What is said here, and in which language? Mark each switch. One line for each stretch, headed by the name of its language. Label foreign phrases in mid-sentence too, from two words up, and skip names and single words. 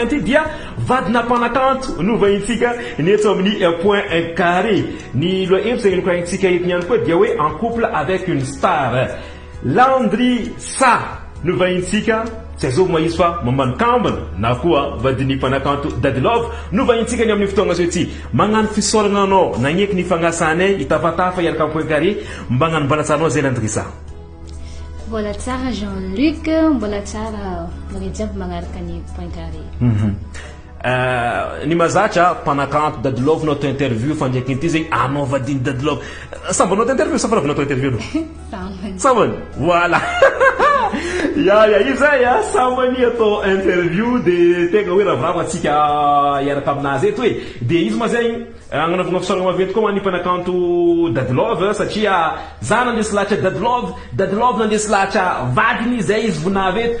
Malagasy: anty dia vadina panakanto no vahintsika ny eto amin'ny point carré ny loa hevitra zegny nikoragnitsika eto niany koa dia hoe
French: en couple avec une star
Malagasy: Landry Sa no vahintsika tsy azo mahizy fa mamano kambana na koa vadiny panakanto Daddy Love no vahintsika ny amin'ny fotoagna zio ty magnano fisaoragna anao nagneky ny fagnasanay itafatafa iaraka amin'ny point carré mba gnanombalatsarnao zay Landry Sa. Mbola tsara Jean-Luc, mbola tsara magnajiaby magnaraka ny point carré. Ny mazatra panakanto Daddy Love
French: notre interview
Malagasy: fandraiky ity zegny anao vadiny Daddy Love samba
French: notre interview
Malagasy: sa fa
French: notre interview
Malagasy: no sambany voilà ya izay sambany ato interview de tegna hoe ravoravo atsika iaraka aminazy eto hoe de izy ma zegny agnanaovagna fisaoragna maventy koa ny panakanto Daddy Love satria za nandesy lahatra Daddy Love nandesy lahatra vadiny zay izy vonavy eto